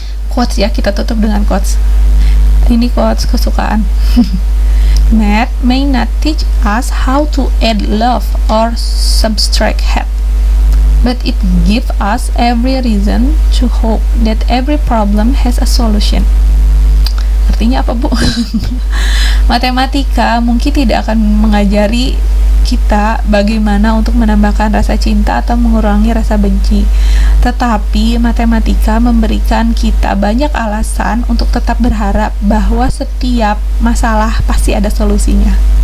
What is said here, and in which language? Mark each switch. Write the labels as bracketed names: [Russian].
[Indonesian] Quotes ya, kita tutup dengan quotes. Ini quotes kesukaan. [English] Math may not teach us how to add love or subtract hate, but it gives us every reason to hope that every problem has a solution. [Indonesian] Artinya apa, Bu? Matematika mungkin tidak akan mengajari kita bagaimana untuk menambahkan rasa cinta atau mengurangi rasa benci. Tetapi matematika memberikan kita banyak alasan untuk tetap berharap bahwa setiap masalah pasti ada solusinya.